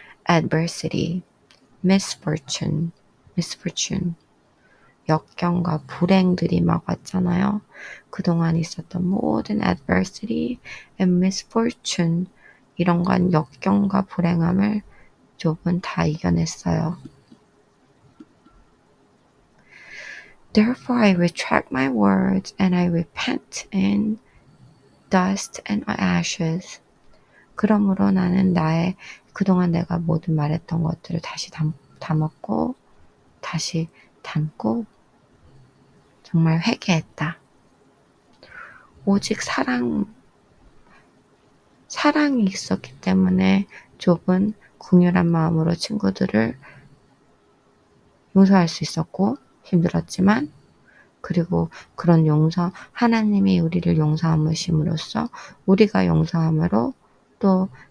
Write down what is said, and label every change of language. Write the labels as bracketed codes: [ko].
[ko] Adversity, misfortune, 역경과 불행들이 막 왔잖아요. 그동안 있었던 모든 [en] adversity and misfortune [ko] 이런 건 역경과 불행함을 욥은 다 이겨냈어요. [en] Therefore I retract my words and I repent in dust and ashes. [ko] 그러므로 나는 그동안 내가 모든 말했던 것들을 다시 담았고 다시 담고 정말 회개했다. 오직 사랑이 있었기 때문에 욥은 긍휼한 마음으로 친구들을 용서할 수 있었고 힘들었지만 그리고 그런 하나님이 우리를 용서함으로써 우리가 용서함으로 또